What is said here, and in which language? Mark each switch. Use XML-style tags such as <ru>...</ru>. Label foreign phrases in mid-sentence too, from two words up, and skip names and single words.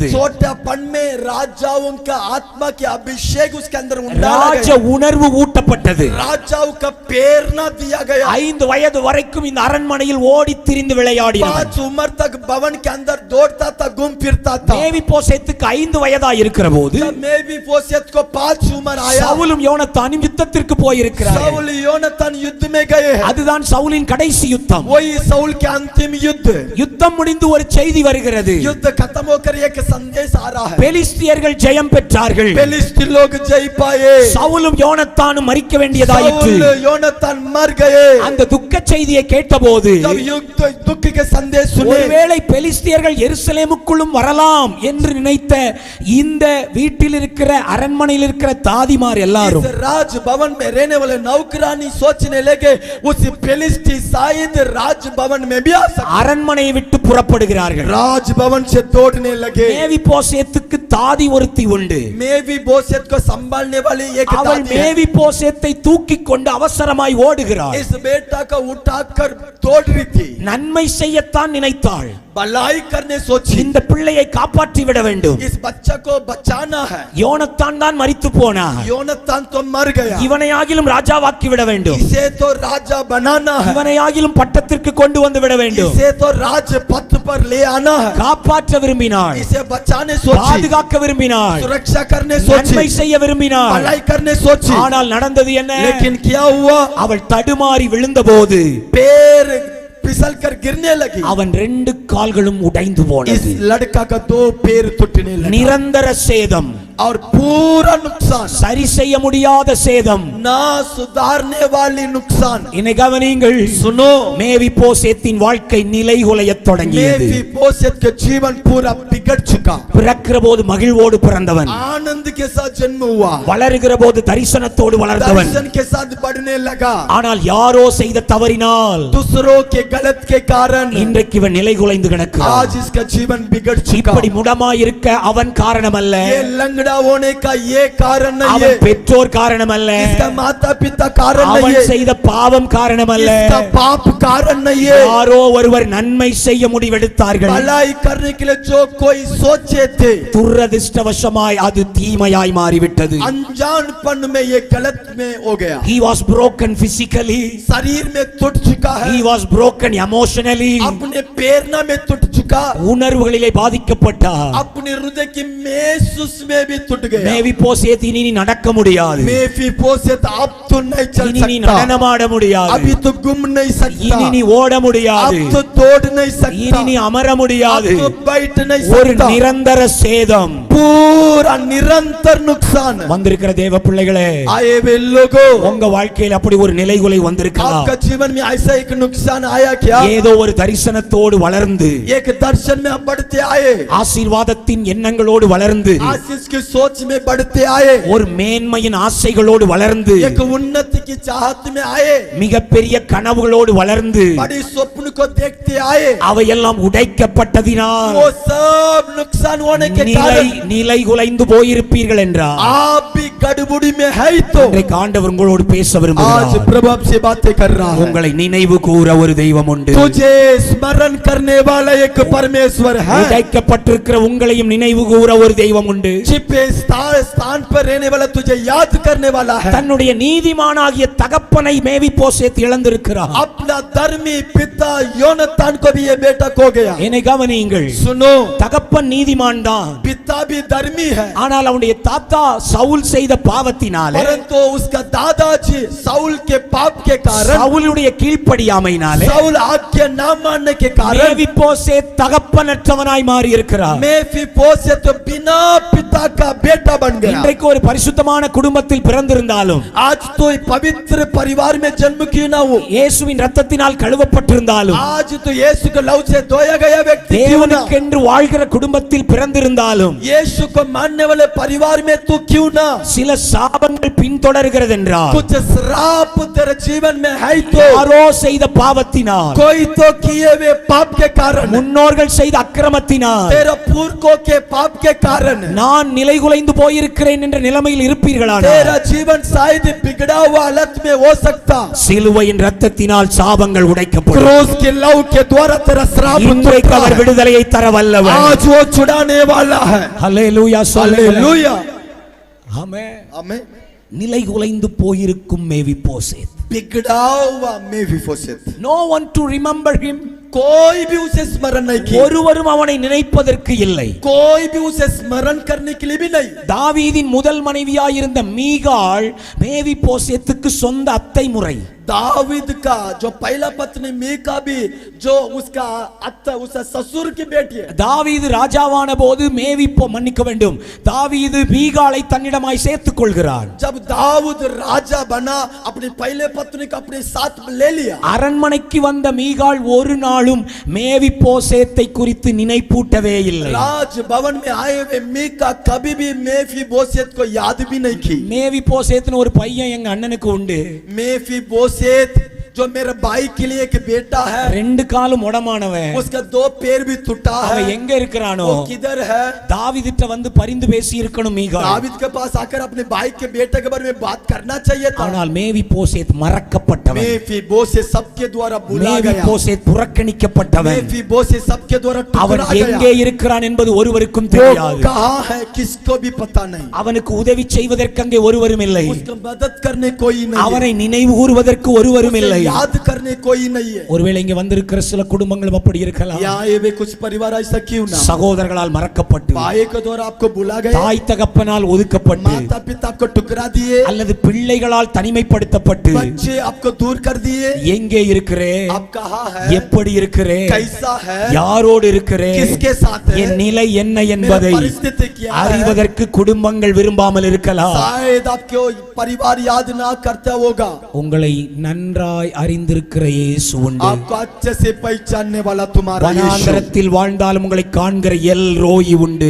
<hi>छोटापन में राजाओं का आत्मा के अभिषेक उसके अंदर</hi> <ta>ராஜ உணர்வு ஊட்டப்பட்டது.</ta> <hi>राजाओं का प्रेरणा दिया गया.</hi> <ta>5 வயது வரைக்கும் இந்த அரண்மனையில் ஓடி திரிந்து விளையாடினான்.</ta> <hi>5 उम्र तक भवन के अंदर दौड़ता था, घूम फिरता था.</hi> <ta>மேவிபோசேத்துக்கு 5 வயதாய் இருக்கிற போது</ta> <hi>मेफीबोशेत को 5 उम्र आया.</hi> <ta>சவுலும் யோனத்தானும் யுத்தத்திற்கு போயிருக்கிறார்கள்.</ta> <hi>साउल योनातान युद्ध में गए हैं.</hi> <ta>அதுதான் சவுலின் கடைசி யுத்தம்.</ta> <hi>वही साउल के अंतिम युद्ध.</hi> <ta>யுத்தம் முடிந்து ஒரு செய்தி வருகிறது.</ta> <hi>युद्ध खत्म होकर एक संदेश आ रहा है,</hi> <ta>பெலிஸ்தியர்கள் ஜெயம் பெற்றார்கள்.</ta> <hi>फिलिस्ती लोग जय पाए,</hi> <ta>சவுலும் யோனத்தானும் மரிக்க வேண்டியதாயிற்று.</ta> <hi>शाऊल योनातान मर गए।</hi> <ta>அந்த துக்க செய்தியை கேட்டபோது</ta> <hi>जब युद्ध दुख के संदेश सुने,</hi> <ta>ஒருவேளை பெலிஸ்தியர்கள் எருசலேமுக்குள்ளும் வரலாம் என்று நினைத்த இந்த வீட்டில் இருக்கிற அரண்மனையில் இருக்கிற தாதிமார் எல்லாரும்</ta> <hi>इस राजभवन में रहने वाले नौकरानी सोचने लगे उस फिलिस्ती शायद राजभवन में भी आ सकते,</hi> <ta>அரண்மனையை விட்டு புறப்படுகிறார்கள்.</ta> <hi>राजभवन से दौड़ने लगे।</hi> <ta>மேவிபோசேத்துக்கு தாதி ஒருத்தி உண்டு.</ta> <hi>मेफीबोशेत को संभालने वाली एक</hi> <ta>அவள்</ta> <hi>दादी है।</hi> <ta>மேவிபோசேத்தை தூக்கிக் கொண்டு அவசரமாய் ஓடுகிறாள்.</ta> <hi>इस बेटा को उठाकर दौड़ रही थी,</hi> <ta>நன்மை செய்யத்தான் நினைத்தாள்.</ta> <hi>भलाई करने सोची,</hi> <ta>இந்த பிள்ளையை காப்பாற்றி விட வேண்டும்.</ta> <hi>इस बच्चा को बचाना है।</hi> <ta>யோனத்தான் தான் மரித்து போனான்.</ta> <hi>योनातान तो मर गया,</hi> <ta>இவனையாகிலும் ராஜாவாக்கி விட வேண்டும்.</ta> <hi>इसे तो राजा बनाना है,</hi> <ta>இவனையாகிலும் பட்டத்திற்கு கொண்டு வந்து விட வேண்டும்.</ta> <hi>इसे तो राजपथ पर ले आना है।</hi> <ta>காப்பாற்ற விரும்பினாள்.</ta> <hi>इसे बचाने सोची,</hi> <ta>பாதுகாக்க விரும்பினாள்.</ta> <hi>सुरक्षा करने</hi> <ta>நன்மை</ta> <hi>सोची,</hi> <ta>செய்ய விரும்பினாள்.</ta> <hi>भलाई करने सोची,</hi> <ta>ஆனால் நடந்தது என்ன?</ta> <hi>लेकिन क्या हुआ?</hi> <ta>அவள் தடுமாறி விழுந்தபோது</ta> <hi>पैर फिसल कर गिरने लगी।</hi> <ta>அவன் 2 கால்களும் உடைந்து</ta> <hi>इस</hi> <ta>போனது.</ta> <hi>लड़का का 2 पैर टूटने लगा</hi> <ta>நிரந்தர சேதம்,</ta> <hi>और पूरा नुकसान,</hi> <ta>சரி செய்ய முடியாத சேதம்.</ta> <hi>ना सुधारने वाली नुकसान।</hi> <ta>என்னை கவனியுங்கள்.</ta> <hi>सुनो,</hi> <ta>மேவிபோசேத்தின் வாழ்க்கை நிலைகுலையத் தொடங்கியது.</ta> <hi>मेफीबोशेत का जीवन पूरा बिगड़ चुका।</hi> <ta>பிறக்கிற போது மகிழ்வோடு பிறந்தவன்,</ta> <hi>आनंद के साथ जन्म हुआ,</hi> <ta>வளருகிற போது தரிசனத்தோடு வளர்ந்தவன்.</ta> <hi>दर्शन के साथ बढ़ने लगा,</hi> <ta>ஆனால் யாரோ செய்த தவறினால்</ta> <hi>दूसरों के गलत के कारण</hi> <ta>இன்றைக்கு இவன் நிலைகுலைந்து கிடக்கிறான்.</ta> <hi>आज इसका जीवन बिगड़ चुका।</hi> <ta>இப்படி முடமாயிருக்க அவன் காரணம் அல்ல,</ta> <hi>ये लंगड़ा होने का ये कारण नहीं</hi> <ta>அவன்</ta> <hi>है,</hi> <ta>பெற்றோர் காரணம் அல்ல,</ta> <hi>इसका माता पिता कारण नहीं</hi> <ta>அவன்</ta> <hi>है,</hi> <ta>செய்த பாவம் காரணம் அல்ல.</ta> <hi>इसका पाप कारण नहीं है।</hi> <ta>யாரோ ஒருவர் நன்மை செய்ய முடிவெடுத்தார்கள்.</ta> <hi>भलाई करने के लिए जो कोई सोचे थे,</hi> <ta>துரதிர்ஷ்டவசமாய் அது தீமையாய் மாறிவிட்டது.</ta> <hi>अनजानपन में ये गलत में हो गया।</hi> <en>He was broken physically,</en> <hi>शरीर में टूट चुका है,</hi> <en>he was broken emotionally,</en> <hi>अपने प्रेरणा में टूट चुका,</hi> <ta>உணர்வுகளிலே பாதிக்கப்பட்டார்.</ta> <hi>अपने हृदय की महसूस में भी टूट गया।</hi> <ta>மேவிபோசேத் இனி நீ நடக்க முடியாது,</ta> <hi>मेफीबोशेत अब तो नहीं चल</hi> <ta>இனி நீ</ta> <hi>सकता,</hi> <ta>நடனமாட முடியாது,</ta> <hi>अभी तो घूम नहीं सकता,</hi> <ta>இனி நீ ஓட முடியாது,</ta> <hi>अब तो दौड़ नहीं सकता,</hi> <ta>இனி நீ அமர</ta> <hi>अब</hi> <ta>முடியாது.</ta> <hi>तो बैठ नहीं</hi> <ta>ஒரு</ta> <hi>सकता।</hi> <ta>நிரந்தர சேதம்.</ta> <hi>पूरा निरंतर नुकसान।</hi> <ta>வந்திருக்கிற தேவ பிள்ளைகளே,</ta> <hi>आए वे लोगों,</hi> <ta>உங்க வாழ்க்கையில் அப்படி ஒரு நிலைகுலை வந்திருக்கலாம்.</ta> <hi>आपका जीवन में ऐसा एक नुकसान आया क्या?</hi> <ta>ஏதோ ஒரு தரிசனத்தோடு வளர்ந்து,</ta> <hi>एक दर्शन में आप बढ़ते आए,</hi> <ta>ஆசீர்வாதத்தின் எண்ணங்களோடு வளர்ந்து,</ta> <hi>आशीष की सोच में बढ़ते आए,</hi> <ta>ஒரு மேன்மையின் ஆசைகளோடு வளர்ந்து,</ta> <hi>एक उन्नति की चाहत में आए,</hi> <ta>மிகப்பெரிய கனவுகளோடு வளர்ந்து,</ta> <hi>बड़ी स्वप्न को देखते आए,</hi> <ta>அவையெல்லாம் உடைக்கப்பட்டதினால்</ta> <hi>वो सब नुकसान होने के कारण</hi> <ta>நிலைகுலைந்து போயிருப்பீர்கள் என்றார்.</ta> <hi>आप भी गड़बड़ी में है तो</hi> <ta>இன்றைக்கு ஆண்டவர் உங்களோடு பேச</ta> <hi>आज</hi> <ta>விரும்புகிறார்.</ta> <hi>प्रभु आपसे बातें कर रहा है।</hi> <ta>உங்களை நினைவு கூற ஒரு தெய்வம் உண்டு.</ta> <hi>तुझे स्मरण करने वाला एक परमेश्वर है।</hi> <ta>உடைக்கப்பட்டிருக்கிற உங்களையும் நினைவு கூற ஒரு தெய்வம் உண்டு.</ta> <hi>छिपे स्थान पर रहने वाला तुझे याद करने वाला है।</hi> <ta>தன்னுடைய நீதிமானாகிய தகப்பனை மேவிபோசேத் இழந்திருக்கிறார்.</ta> <hi>अपना धर्मी पिता योनातान को भी ये बेटा खो गया।</hi> <ta>என்னை கவனியுங்கள்.</ta> <hi>सुनो,</hi> <ta>தகப்பன் நீதிமான் தான்,</ta> <hi>पिता भी धर्मी है,</hi> <ta>ஆனால் அவனுடைய தாத்தா சவுல் செய்த பாவத்தினாலே,</ta> <hi>परंतु उसका दादाजी साउल के पाप के कारण,</hi> <ta>சவுலுடைய கீழ்ப்படியாமையினாலே</ta> <hi>साउल आज्ञा न मानने के कारण</hi> <ta>மேவிபோசேத் தகப்பனற்றவனாய் மாறி இருக்கிறார்.</ta> <hi>मेफीबोशेत तो बिना पिता का बेटा बन गया।</hi> <ta>இன்றைக்கு ஒரு பரிசுத்தமான குடும்பத்தில் பிறந்திருந்தாலும்,</ta> <hi>आज तो पवित्र परिवार में जन्म क्यों ना हो,</hi> <ta>இயேசுவின் இரத்தத்தினால் கழுவப்பட்டிருந்தாலும்,</ta> <hi>आज तो यीशु के लहू से धोया गया व्यक्ति क्यों ना,</hi> <ta>தேவனுக்கென்று வாழ்கிற குடும்பத்தில் பிறந்திருந்தாலும்,</ta> <hi>यीशु को मानने वाले परिवार में तू क्यों ना,</hi> <ta>சில சாபங்கள் பின்தொடர்கிறது என்றால்,</ta> <hi>कुछ श्राप तेरे जीवन में है तो</hi> <ta>யாரோ செய்த பாவத்தினால்,</ta> <hi>कोई तो किए हुए पाप के कारण,</hi> <ta>முன்னோர்கள் செய்த அக்கிரமத்தினால்,</ta> <hi>तेरे पूर्वों के पाप के कारण</hi> <ta>நான் நிலைகுலைந்து போயிருக்கிறேன் என்ற நிலைமையில் இருப்பீர்களானால்,</ta> <hi>तेरा जीवन शायद बिगड़ा हुआ हालत में हो सकता।</hi> <ta>சிலுவையின் இரத்தத்தினால் சாபங்கள் உடைக்கப்படும்.</ta> <hi>क्रूस के लहू के द्वारा तेरा श्राप</hi> <ta>இன்றைக்கு அவர்</ta> <hi>टूटा है।</hi> <ta>விடுதலையை தர வல்லவர்.</ta> <hi>आज वो छुड़ाने वाला है।</hi> <ta>ஹல்லேலூயா சொல்லுங்கள்.</ta> <hi>हालेलुया,</hi> <ta>ஆமென்.</ta> <hi>आमीन।</hi> <ta>நிலைகுலைந்து போயிருக்கும் மேவிபோசேத்,</ta> <hi>बिगड़ा हुआ मेफीबोशेत,</hi> <en>no one to remember him,</en> <hi>कोई भी उसे स्मरण नहीं किया,</hi> <ta>ஒருவரும் அவனை நினைப்பதற்கு இல்லை.</ta> <hi>कोई भी उसे स्मरण करने के लिए भी नहीं.</hi> <ta>தாவீதின் முதல் மனைவியாயிருந்த மீகாள் மேவிபோசேத்துக்கு சொந்த அத்தை முறை.</ta> <hi>दावीद का जो पहला पत्नी मीका भी जो उसका अत्ता उसका ससुर की बेटी है.</hi> <ta>தாவீது ராஜாவான போது மன்னிக்க வேண்டும், தாவீது மீகாளை தன்னிடமாய் சேர்த்துக் கொள்கிறான்.</ta> <hi>जब दाऊद राजा बना अपनी पहले पत्नी को अपने साथ ले लिया.</hi> <ta>அரண்மனைக்கு வந்த மீகாள் ஒரு நாளும் மேவிபோசேத்தை குறித்து நினைப்பூட்டவே இல்லை.</ta> <hi>राज भवन में आए हुए मीका कभी भी मेफीबोशेत को याद भी नहीं की.</hi> <ta>மேவிபோசேத்னு ஒரு பையன் எங்க அண்ணனுக்கு உண்டு.</ta> <hi>मेफीबोशेत जो मेरे भाई के लिए एक बेटा है,</hi> <ta>ரெண்டு காலும் உடமானவன்,</ta> <hi>उसका दो पैर भी टूटा है.</hi> <ta>அவன் எங்க இருக்கிறானோ,</ta> <hi>वो किधर है?</hi> <ta>தாவீதிட்ட வந்து பரிந்து பேசி இருக்கணும் மீகாள்.</ta> <hi>दावीद के पास आकर अपने भाई के बेटे के बारे में बात करना चाहिए था.</hi> <ta>ஆனால் மேவிபோசேத் மறக்கப்பட்டவன்,</ta> <hi>मेफीबोशेत सबके द्वारा भुला गया,</hi> <ta>மேவிபோசேத் புறக்கணிக்கப்பட்டவன்.</ta> <hi>मेफीबोशेत सबके द्वारा</hi> <ta>அவன்</ta> <hi>टुकड़ा</hi> <ta>எங்கே</ta> <hi>गया.</hi> <ta>இருக்கிறான் என்பது ஒருவருக்கும்</ta> <hi>वो</hi> <ta>தெரியாது.</ta> <hi>कहाँ है किसको भी पता नहीं.</hi> <ta>அவனுக்கு உதவி செய்வதற்கு அங்கே ஒருவரும் இல்லை.</ta> <hi>उसको मदद करने कोई नहीं है.</hi> <ta>அவனை நினைவு கூறுவதற்கு ஒருவரும் இல்லை.</ta> <hi>उसे याद करने कोई नहीं है.</hi> <ta>ஒருவேளை இங்க வந்திருக்கிற சில குடும்பங்கள் அப்படி இருக்கலாம்.</ta> <hi>यहाँ ये भी कुछ परिवार ऐसा क्यों ना,</hi> <ta>சகோதரர்களால் மறக்கப்பட்டு,</ta> <hi>भाई के द्वारा आपको भुला गए,</hi> <ta>தாய் தகப்பனால் ஒதுக்கப்பட்டு,</ta> <hi>माता पिता को टुकरा दिए,</hi> <ta>அல்லது பிள்ளைகளால் தனிமைப்படுத்தப்பட்டு,</ta> <hi>बच्चे आपको दूर कर दिए.</hi> <ta>எங்கே இருக்கிறே,</ta> <hi>आप कहाँ है,</hi> <ta>எப்படி இருக்கிறே,</ta> <hi>कैसा है,</hi> <ta>யாரோடு இருக்கிறே,</ta> <hi>किसके साथ है,</hi> <ta>என் நிலை என்ன என்பதை</ta> <hi>मेरा परिस्थिति क्या है,</hi> <ta>அறிவதற்கு குடும்பங்கள் விரும்பாமல் இருக்கலாம்.</ta> <hi>शायद आपको परिवार याद ना करता होगा.</hi> <ta>உங்களை நன்றாய் அறிந்திருக்கிற இயேசு உண்டு.</ta> <hi>आपको अच्छे से पहचानने वाला तुम्हारा यीशु.</hi> <ta>வனாந்தரத்தில் வாழ்ந்தாலும் உங்களை காண்கிற எல் ரோயி உண்டு.</ta>